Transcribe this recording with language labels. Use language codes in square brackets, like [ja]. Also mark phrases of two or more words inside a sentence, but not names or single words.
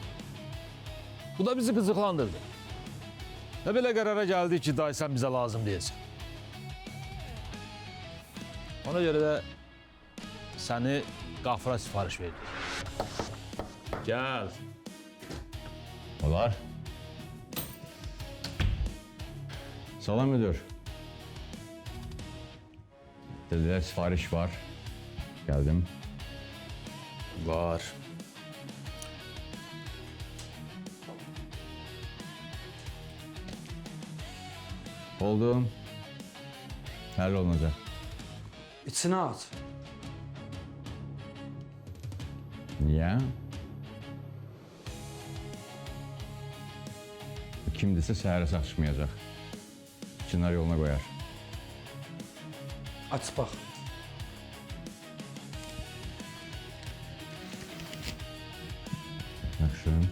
[az] Bu da bizi qızıqlandırdı. Nə belə qərara gəldi ki, dayı sən bizə lazım deyəsən. Ona görə də səni Qafura sifariş verdik. Gəl. Olar. Salam müdür. [tr] Dediler sipariş var. Geldim. Var. Oldu. Hallolunacak. İçini aç. Niye? [az] Kimdirsə səhərə saçmayacaq. [tr] Çınar yoluna koyar. [az] Aç bax. Yaxşı.